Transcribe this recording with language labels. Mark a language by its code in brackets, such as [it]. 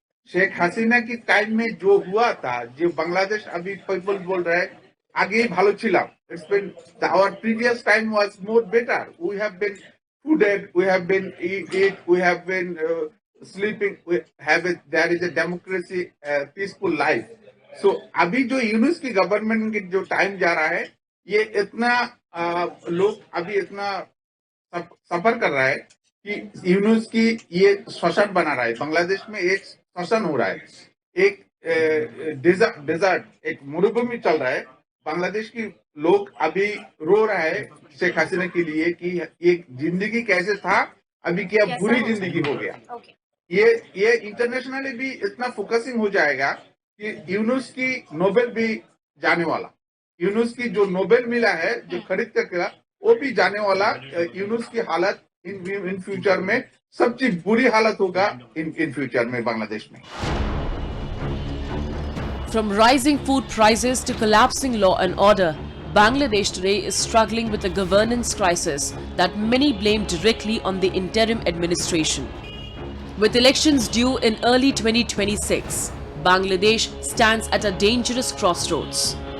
[hi] शेख हसीना की टाइम में जो हुआ था, जो बांग्लादेश अभी पीपल बोल रहे हैं [bn] आगे भालो छिलाम. [en] It's been our previous time was more better. We have been fooded, we have been eat, we have been sleeping. There is a democracy, peaceful life. [hi] So अभी जो यूनुस की गवर्नमेंट की जो टाइम जा रहा है, ये इतना लोग अभी इतना सफर कर रहा है कि यूनुस की ये शोषण बना रहा है. बांग्लादेश में एक शोषण हो रहा है, एक डेजर्ट, एक मरुभूमि चल रहा है. बांग्लादेश की लोग अभी रो रहा है शेख हसीना के लिए कि ये जिंदगी कैसे था, अभी क्या बुरी जिंदगी हो गया. ये इंटरनेशनली भी इतना फोकसिंग हो जाएगा कि यूनुस की नोबेल भी जाने वाला. यूनुस की जो नोबेल मिला है, जो खरीद कर वो भी जाने वाला. यूनुस की हालत [en] in future [hi] में सबसे बुरी हालत होगा इन फ्यूचर में बांग्लादेश में. [en] From rising food prices to collapsing law and order, Bangladesh today is struggling with a governance crisis that many blame directly on the interim administration. With elections due in early 2026, Bangladesh stands at a dangerous crossroads.